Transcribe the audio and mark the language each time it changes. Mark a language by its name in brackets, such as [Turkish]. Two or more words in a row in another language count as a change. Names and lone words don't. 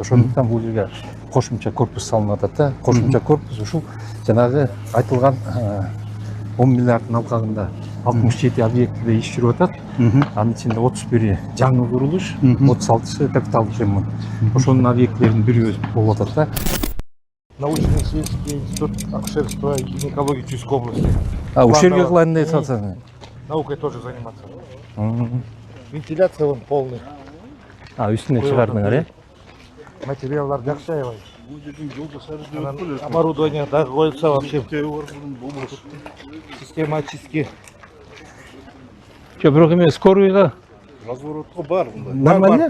[Kyrgyz] Ошондуктан бул жерге кошумча корпус салынып атат да. Кошумча корпус ушул жанагы айтылган 10 миллиарддын алкагында 67 объектіде иш жүрүп атат. Анын ичинде 31-и жаңы курулуш, 36-сы капиталдык ремонт. Ошонун объектилеринин бири болуп атат да. [Russian] Научно-исследовательский институт акушерства и гинекологии Чуйской области. [Kyrgyz] Ушул жерге кылайын деп атасың. [Russian] Наукой тоже заниматься. Вентиляция вон полный. [Kyrgyz] Үстүнө чыгардыңар, э? Материалдар жакшы аябай. Оборудование дагы коюлса вообще. [Russian] Система очистки. [Kyrgyz] Бирок эме скорыйга Разворотко бар. нормально?